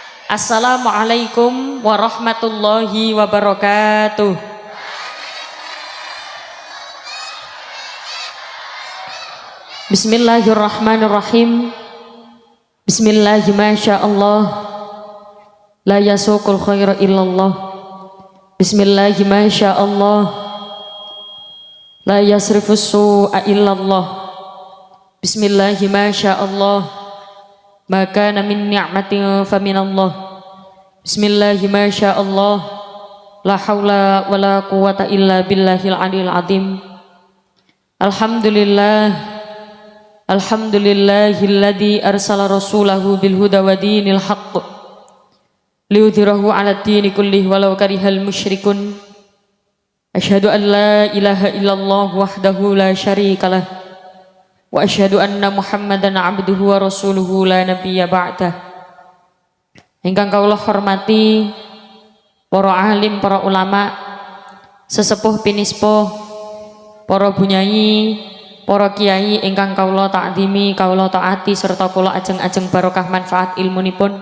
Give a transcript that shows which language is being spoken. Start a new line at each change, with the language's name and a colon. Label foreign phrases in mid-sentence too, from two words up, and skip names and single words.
Arabic: السلام عليكم ورحمة الله وبركاته. بسم الله الرحمن الرحيم. بسم الله ما شاء الله. لا يسوق الخير إلا الله. بسم الله ما شاء الله. لا يصرف السوء إلا الله. بسم الله ما شاء الله. ما بكم من نعمة فمن الله. بسم الله ما شاء الله. لا حول ولا قوة إلا بالله العلي العظيم. Alhamdulillah. الحمد لله الذي أرسل رسوله بالهدى ودين الحق ليظهره على الدين كله ولو كره المشركون. أشهد أن لا إله إلا الله وحده لا شريك له. وأشهد أن محمدا عبده ورسوله لا نبي بعده.
Javanese: Ingkang kawula hormati para alim, para ulama, sesepuh pinispo, para bunyai, para kiai ingkang kawula ta'zimi, kawula taati serta kula ajeng-ajeng barokah manfaat ilmunipun.